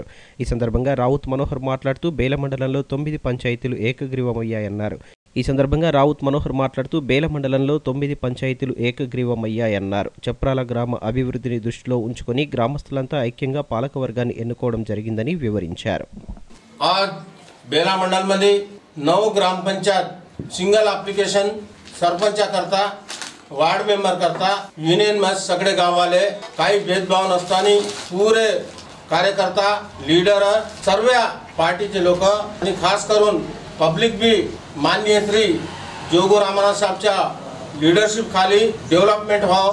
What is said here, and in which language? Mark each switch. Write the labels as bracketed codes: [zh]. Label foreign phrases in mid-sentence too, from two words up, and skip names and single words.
[te] ఈ సందర్భంగా రావుత్ మనోహర్ మాట్లాడుతూ బేల మండలంలో 9 పంచాయతీలు ఏకగ్రీవమయ్యాయన్నారు. ఈ సందర్భంగా రావుత్ మనోహర్ మాట్లాడుతూ బేల మండలంలో 9 పంచాయతీలు ఏకగ్రీవమయ్యాయన్నారు. చప్రాల గ్రామ అభివృద్ధిని దృష్టిలో ఉంచుకొని గ్రామస్తులంతా ఐక్యంగా పాలక వర్గాన్ని ఎన్నుకోవడం జరిగిందని వివరించారు. [mr] बेला मंडल मध्ये 9 ग्रामपंचायत [en] single application [mr] सरपंचा करता [en] ward member [mr] करता युनियन में सगळे गाववाले काही भेदभाव नसताना पूरे कार्यकर्ता लीडर सर्व पार्टीचे लोक आणि खास करून पब्लिक भी माननीय श्री जोगू रामनाथ साहेबच्या लीडरशिप खाली डेव्हलपमेंट व्हावं.